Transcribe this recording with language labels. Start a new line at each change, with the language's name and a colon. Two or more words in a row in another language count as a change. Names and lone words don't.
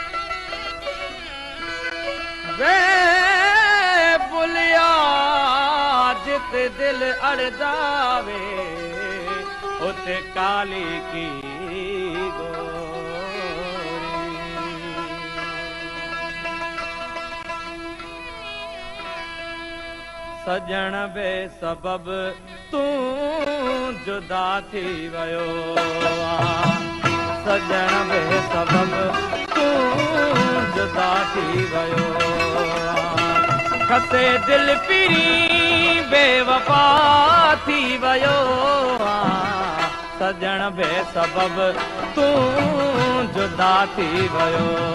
Punjabi: ਵੇ ਬੁਲ੍ਹਿਆ ਜਿੱਤ ਦਿਲ ਅੜ ਜਾਵੇ
Sindhi: उते काली की सजन बे सबब तू जुदा थी वयो सजन बे सबब तू जुदा थी वयो खसे दिल पिरी बेवफा थी वयो सजन बे सबब तू जुदा थी वयो